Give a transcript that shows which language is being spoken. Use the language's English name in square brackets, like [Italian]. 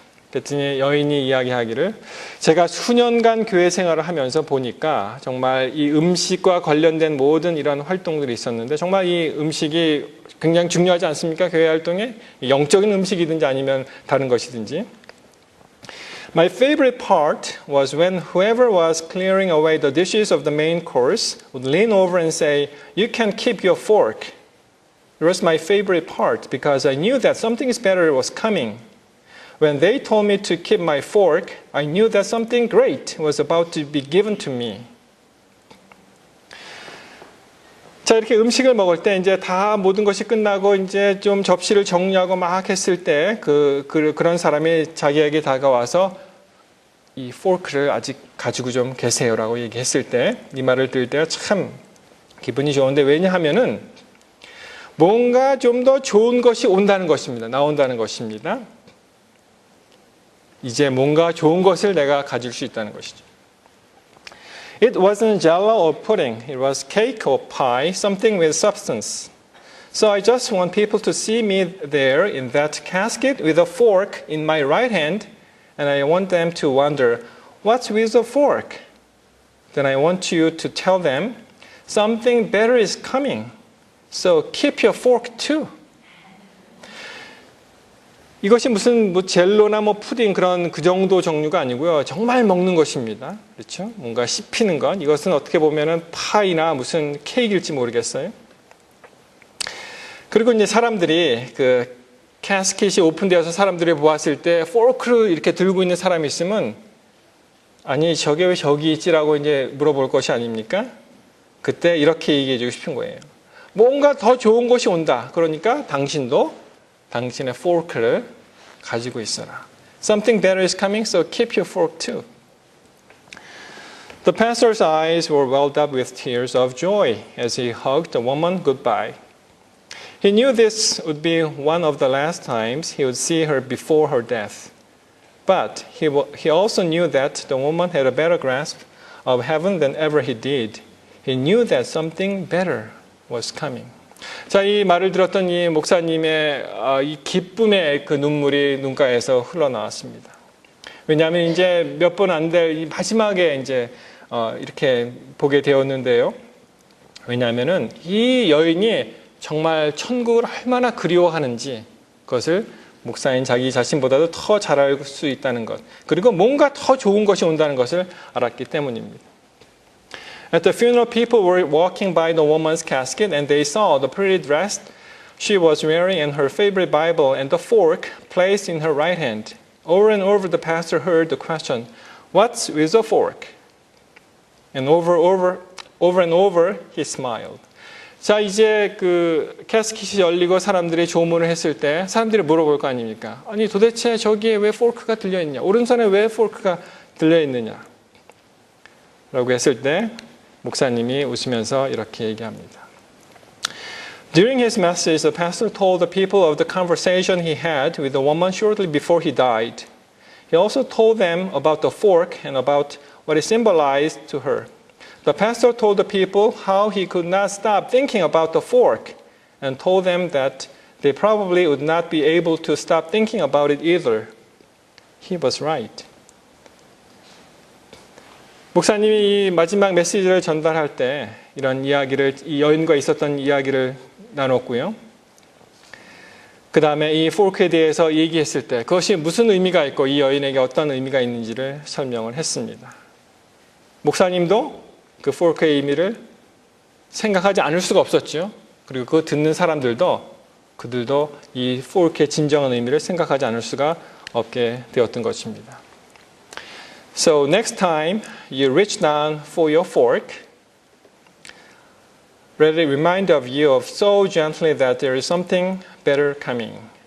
[Korean] 그랬더니 여인이 이야기하기를 제가 수년간 교회 생활을 하면서 보니까 정말 이 음식과 관련된 모든 이런 활동들이 있었는데 정말 이 음식이 굉장히 중요하지 않습니까? 교회 활동에 영적인 음식이든지 아니면 다른 것이든지. [English] My favorite part was when whoever was clearing away the dishes of the main course would lean over and say, "You can keep your fork." It was my favorite part because I knew that something better was coming. When they told me to keep my fork, I knew that something great was about to be given to me. [Korean] 자, 이렇게 음식을 먹을 때 이제 다 모든 것이 끝나고 이제 좀 접시를 정리하고 막 했을 때 그런 사람이 자기에게 다가와서 이 포크를 아직 가지고 좀 계세요라고 얘기했을 때 이 말을 들을 때가 참 기분이 좋은데 왜냐하면은 뭔가 좀 더 좋은 것이 온다는 것입니다. 나온다는 것입니다. 이제 뭔가 좋은 것을 내가 가질 수 있다는 것이죠. [English] It wasn't jello or pudding. It was cake or pie, something with substance. So I just want people to see me there in that casket with a fork in my right hand, and I want them to wonder, what's with the fork? Then I want you to tell them, something better is coming. So keep your fork too. [Korean] 이것이 무슨 젤로나 푸딩 그런 그 정도 종류가 아니고요. 정말 먹는 것입니다. 그렇죠? 뭔가 씹히는 것. 이것은 어떻게 보면은 파이나 무슨 케이크일지 모르겠어요. 그리고 이제 사람들이 그 캐스킷이 오픈되어서 사람들이 보았을 때 포크를 이렇게 들고 있는 사람이 있으면 아니 저게 왜 저기 있지라고 이제 물어볼 것이 아닙니까? 그때 이렇게 얘기해 주고 싶은 거예요. 뭔가 더 좋은 것이 온다. 그러니까 당신도 당신의 포크를 가지고 있어라. [English] Something better is coming, so keep your fork too. The pastor's eyes were welled up with tears of joy as he hugged the woman goodbye. He knew this would be one of the last times he would see her before her death. But he also knew that the woman had a better grasp of heaven than ever he did. He knew that something better was coming. [Korean] 자, 이 말을 들었던 이 목사님의 이 기쁨의 그 눈물이 눈가에서 흘러나왔습니다. 왜냐하면 이제 몇 번 안 될 마지막에 이제 이렇게 보게 되었는데요. 왜냐하면은 이 여인이 정말 천국을 얼마나 그리워하는지 그것을 목사인 자기 자신보다도 더 잘 알 수 있다는 것. 그리고 뭔가 더 좋은 것이 온다는 것을 알았기 때문입니다. [English] At the funeral, people were walking by the woman's casket and they saw the pretty dress she was wearing and her favorite Bible and the fork placed in her right hand. Over and over the pastor heard the question, "What's with the fork?" And over and over he smiled. [Korean] 자, 이제 그 캐스킷이 열리고 사람들이 조문을 했을 때 사람들이 물어볼 거 아닙니까? 아니 도대체 저기에 왜 포크가 들려있냐? 오른손에 왜 포크가 들려있느냐? 라고 했을 때 목사님이 웃으면서 이렇게 얘기합니다. [English] During his message, the pastor told the people of the conversation he had with the woman shortly before he died. He also told them about the fork and about what it symbolized to her. The pastor told the people how he could not stop thinking about the fork and told them that they probably would not be able to stop thinking about it either. He was right. [Korean] 목사님이 이 마지막 메시지를 전달할 때 이런 이야기를 이 여인과 있었던 이야기를 나눴고요. 그 다음에 이 포크에 대해서 얘기했을 때 그것이 무슨 의미가 있고 이 여인에게 어떤 의미가 있는지를 설명을 했습니다. 목사님도 그 포크의 의미를 생각하지 않을 수가 없었죠. 그리고 그 듣는 사람들도 그들도 이 포크의 진정한 의미를 생각하지 않을 수가 없게 되었던 것입니다. [English] So next time you reach down for your fork, let it remind of you of so gently that there is something better coming.